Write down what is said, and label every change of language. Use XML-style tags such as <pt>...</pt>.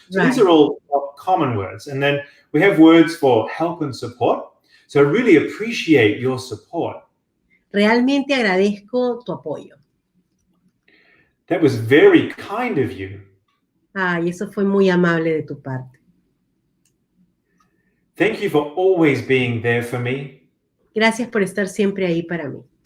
<en>So These are all common words, and then we have words for help and support. So I really appreciate your support.</en> <es>Realmente agradezco tu apoyo.</es> <en>That was very kind of you.</en> <es>Ay, eso fue muy amable de tu parte.</es> <en>Thank you for always being there for me.</en> <es>Gracias por estar siempre ahí para mí.</es>